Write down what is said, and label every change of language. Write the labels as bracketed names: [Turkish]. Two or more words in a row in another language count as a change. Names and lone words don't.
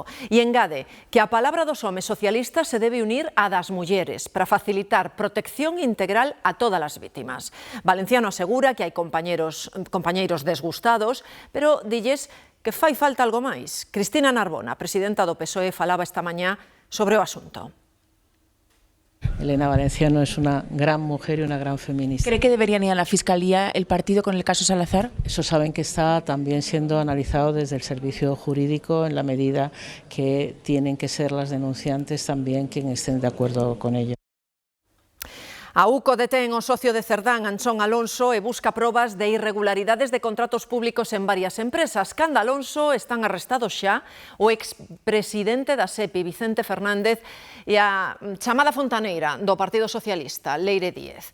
[Galician] E engade que a palabra dos homes socialistas se debe unir á das mulleres para facilitar protección integral a todas as vítimas. Valenciano asegura que hai compañeiros desgustados, pero dilles que fai falta algo máis. Cristina Narbona, presidenta do PSOE, falaba esta mañá sobre o asunto. [Spanish] Elena Valenciano es una gran mujer y una gran feminista. ¿Cree que deberían ir a la Fiscalía el partido con el caso Salazar? Eso saben que está también siendo analizado desde el servicio jurídico en la medida que tienen que ser las denunciantes también quienes estén de acuerdo con ello. [Galician] A UCO detén o socio de Cerdán, Anchón Alonso, e busca probas de irregularidades de contratos públicos en varias empresas. Canda Alonso están arrestados xa o expresidente da SEPI, Vicente Fernández, e a chamada fontaneira do Partido Socialista, Leire Díez.